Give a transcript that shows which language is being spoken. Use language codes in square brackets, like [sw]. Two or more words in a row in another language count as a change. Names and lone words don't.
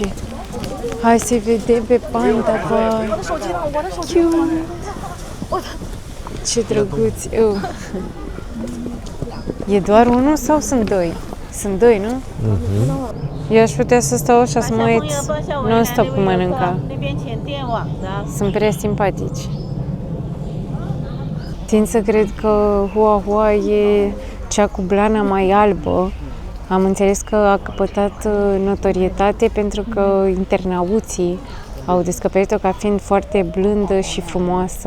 [ro] Hai să vedem pe panda, băi. Cute. Ce drăguț. E doar unul sau sunt doi? Sunt doi, nu? Eu aș putea să stau așa să mă uit non-stop cum mănâncă. [zh] 那边前电网的。 [ro] Sunt prea simpatici. Tind să cred că Hua Hua e cea cu blana mai albă. Am înțeles că a căpătat notorietate pentru că internauții au descoperit-o ca fiind foarte blândă și frumoasă.